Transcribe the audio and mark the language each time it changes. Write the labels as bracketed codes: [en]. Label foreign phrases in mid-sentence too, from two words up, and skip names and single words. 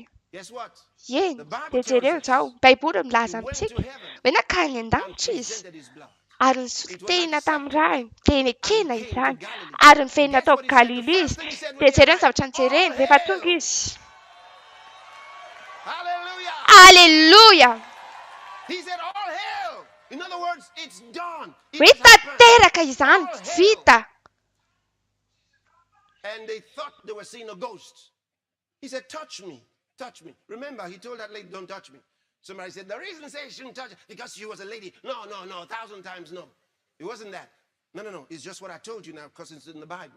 [mg] Eny, dia jereo izao Baiboly milaza amintsika hoe nakany an-danitra izy ary nisolo tena tamin'ny ray dia nekena izany ary niverina tao Galilea izy dia jereo ny zavatra nijereny rehefa tonga izy. Alleluia. Hoe tanteraka izany vita. [en] And they thought they were seeing a ghost. He said, touch me. Touch me. Remember, he told that lady, don't touch me. Somebody said, the reason say she shouldn't touch because she was a lady. No, 1,000 times no. It wasn't that. No. It's just what I told you now because it's in the Bible.